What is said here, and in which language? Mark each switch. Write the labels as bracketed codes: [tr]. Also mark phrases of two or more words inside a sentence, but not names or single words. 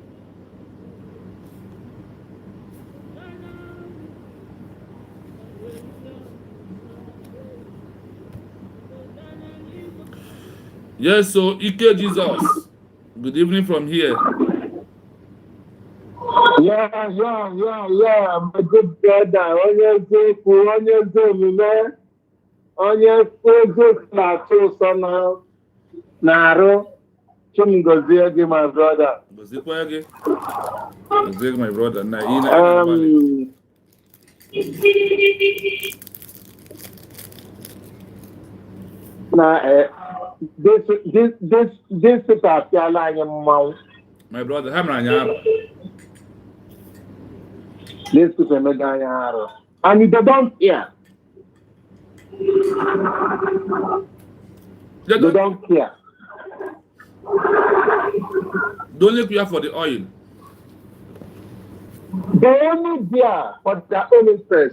[en] Yes, so Ike Jesus, good evening from here. Yeah, my good brother. [ig] Onye na-atụ ụsọ na-arụ. Chimgozie gị, [en] my brother. Gozie my brother. This people appeal [ig] anyị mmanwụ. [en] My brother, [ig] ha mere anyị arụ. [en] This people [ig] emega anyị arụ. [en] And they don't care. They don't care. They only care for the oil. They only care for their own interest.